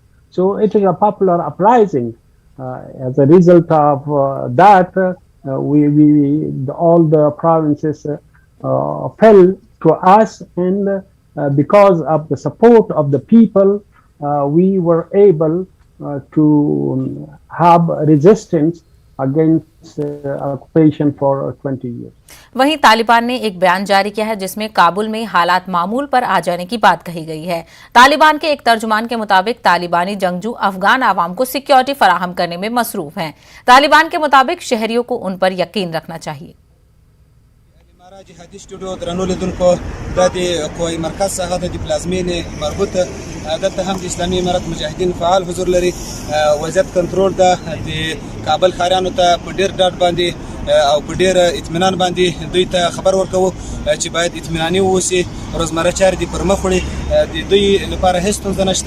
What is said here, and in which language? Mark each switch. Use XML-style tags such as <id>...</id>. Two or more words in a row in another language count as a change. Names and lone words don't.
<en>So it is a popular uprising. As a result of that, all the provinces fell to us, and because of the support of the people, we were able to have resistance against occupation for 20 years.</en> <ur>وہیں طالبان نے ایک بیان جاری کیا ہے جس میں کابل میں حالات معمول پر آ جانے کی بات کہی گئی ہے. طالبان کے ایک ترجمان کے مطابق طالبانی جنگجو افغان عوام کو سیکیورٹی فراہم کرنے میں مصروف ہیں. طالبان کے مطابق شہریوں کو ان پر یقین رکھنا چاہیے.</ur> <ps>جهادي سټوډیو درنو لیدونکو د قوای مرکز څخه د پلازمینې مربوطه دلته هم د اسلامي امارت مجاهدین فعال حضور لري. وضعیت کنټرول ده د کابل ښاریانو ته په ډیر ډاډ باندې او په ډیر اطمینان باندې دوی ته خبر ورکوو چې باید اطمیناني واوسي، روزمره چارې دې پر مخ وړي، د دوی لپاره هیڅ ستونزه نشته.</ps>